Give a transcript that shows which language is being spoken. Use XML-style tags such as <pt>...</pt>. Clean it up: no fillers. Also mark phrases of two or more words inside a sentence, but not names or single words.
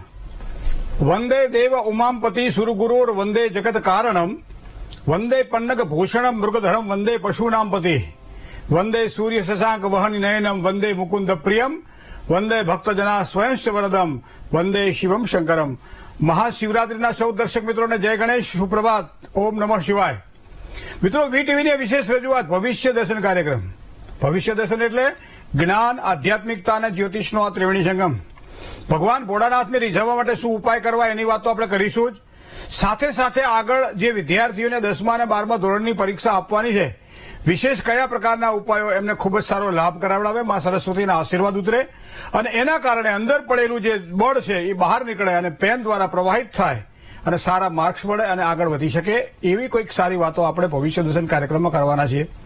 <sa>वंदे देव उमापति सुरगुरुर वंदे जगत कारणम वंदे पन्नग भूषणम मृगधरम वंदे पशूनां पति वंदे सूर्य शशांक वहन नयनम वंदे मुकुंद प्रियम वंदे भक्तजना स्वयंश्च वरदम वंदे शिवम शंकरम।</sa> <gu>મહાશિવરાત્રિના સૌ દર્શક મિત્રો ને જય ગણેશ, સુપ્રભાત,</gu> <sa>ओम नमः शिवाय।</sa> <gu>मित्रों, વીટીવી ની વિશેષ રજૂઆત ભવિષ્ય દર્શન કાર્યક્રમ। ભવિષ્ય દર્શન એટલે જ્ઞાન, આધ્યાત્મિકતા અને જ્યોતિષનો આ ત્રિવેણી સંગમ। ભગવાન ભોળાનાથને રીઝવવા માટે શું ઉપાય કરવા એની વાત તો આપણે કરીશું જ। સાથે સાથે આગળ જે વિદ્યાર્થીઓને 10મા અને 12મા ધોરણની પરીક્ષા આપવાની છે, વિશેષ કયા પ્રકારના ઉપાયો એમને ખૂબ જ સારો લાભ કરાવડાવે, મા સરસ્વતીના આશીર્વાદ ઉતરે અને એના કારણે અંદર પડેલું જે બળ છે એ બહાર નીકળે અને પેન દ્વારા પ્રવાહિત થાય અને સારા માર્ક્સ મળે અને આગળ વધી શકે, એવી કોઈક સારી વાતો આપણે ભવિષ્ય દર્શન કાર્યક્રમમાં કરવાના છીએ।</gu>